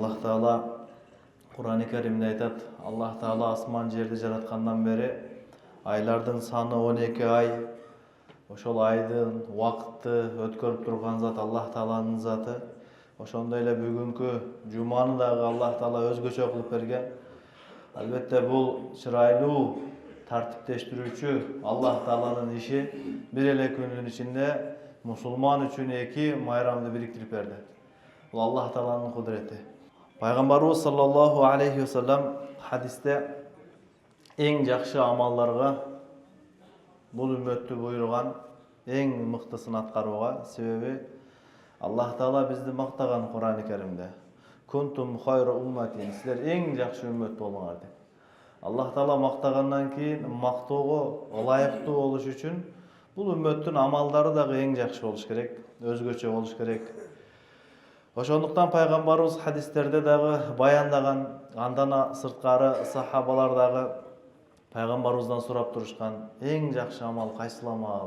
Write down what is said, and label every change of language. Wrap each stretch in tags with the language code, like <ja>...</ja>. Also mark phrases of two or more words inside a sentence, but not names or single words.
<ky>Таала Куран-ы Каримде айтат, Аллах Таала асман жерди жараткандан beri aylardın sаны 12 ay. Ошол айдын вакытты өткөрүп турган зат Allah Тааланын заты. Ошондой эле бүгүнкү жуманы дагы Allah Таала өзгөчө кылып берген. Албетте бул чырайлуу тартиптештирүүчү Allah Тааланын иши. Бир эле күндүн ичинде мусулман үчүн 2 майрамды бириктирип берди. Бул Allah Тааланын кудурети. Пайгамбарыбыз</ky> <ar>صلى الله عليه وسلم</ar> <ky>хадисте эң жакшы амалдарга бул үммөттү буйруган эң мыктысын аткарууга. Себеби Allah Таала бизди мактаган Кур'ан-ы Керимде.</ky> <ar>كنتم خير أمة,</ar> <ky>силер эң жакшы үммөт болуңар деп. Allah Таала мактагандан кийин мактоого ылайыктуу болуш үчүн бул үммөттүн амалдары дагы эң жакшы болуш керек, өзгөчө болуш керек. Ошондуктан пайгамбарыбыз хадистерде дагы баяндаган, андан сырткары сахабалар дагы пайгамбарыбыздан сурап турушкан, эң жакшы амал кайсыл амал?</ky>